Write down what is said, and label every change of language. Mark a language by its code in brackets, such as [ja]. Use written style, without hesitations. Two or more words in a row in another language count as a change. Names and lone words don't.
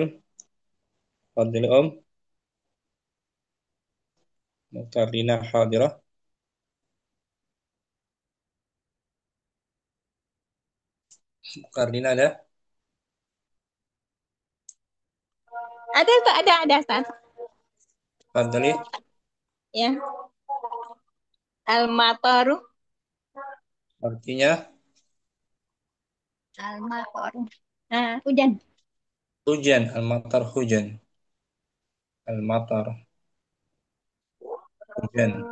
[id] Fadil Om. Mukardina hadirah. Mukardina ada? Ada Ustaz, ada Ustaz. Fadli. Ya. Al-mataru. Artinya Al-mataru. Nah, hujan. hujan. Al-matar hujan. Al-matar hujan.